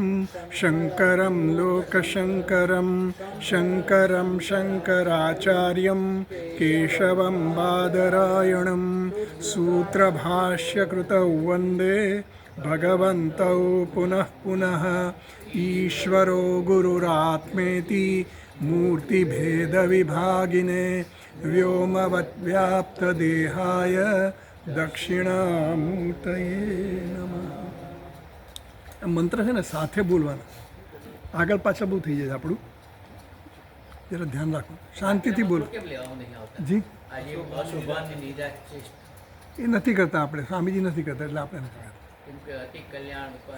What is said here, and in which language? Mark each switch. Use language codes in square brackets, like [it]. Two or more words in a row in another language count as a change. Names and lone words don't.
[sa] शङ्करं लोकशङ्करं शङ्करं शङ्कराचार्यं केशवं बादरायणं सूत्रभाष्यकृतौ वन्दे भगवन्तौ पुनः पुनः ईश्वरो गुरुरात्मेति मूर्तिभेदविभागिने व्योमवद्व्याप्तदेहाय દક્ષિણામૂર્તયે નમઃ. [gu] આ મંત્ર છે ને સાથે બોલવાના, આગળ પાછળ બહુ થઈ જાય આપણું, જરા ધ્યાન રાખવું, શાંતિથી બોલો. જી એ નથી કરતા આપણે, સ્વામીજી નથી કરતા એટલે આપણે નથી કરતા.